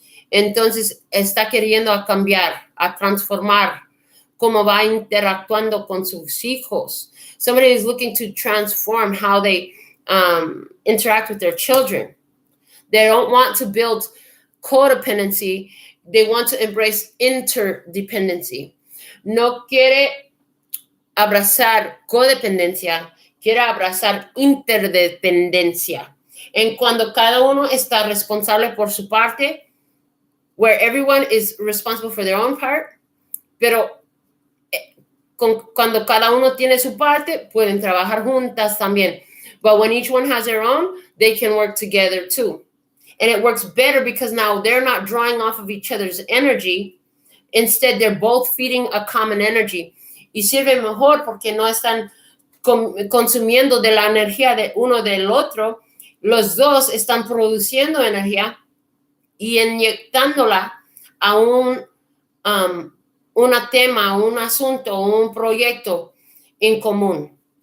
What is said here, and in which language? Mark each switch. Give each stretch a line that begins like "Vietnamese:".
Spanish: Entonces está queriendo cambiar, a transformar cómo va interactuando con sus hijos.
English: Somebody is looking to transform how they interact with their children. They don't want to build codependency. They want to embrace interdependency.
Spanish: No quiere abrazar codependencia, quiere abrazar interdependencia. En cuando cada uno está responsable por su parte,
English: where everyone is responsible for their own part,
Spanish: pero cuando cada uno tiene su parte, pueden trabajar juntas también.
English: But when each one has their own, they can work together too. And it works better because now they're not drawing off of each other's energy. Instead, they're both feeding a common energy.
Spanish: Y sirve mejor porque no están consumiendo de la energía de uno del otro. Los dos están produciendo energía y inyectándola a un tema, un asunto, un proyecto en común.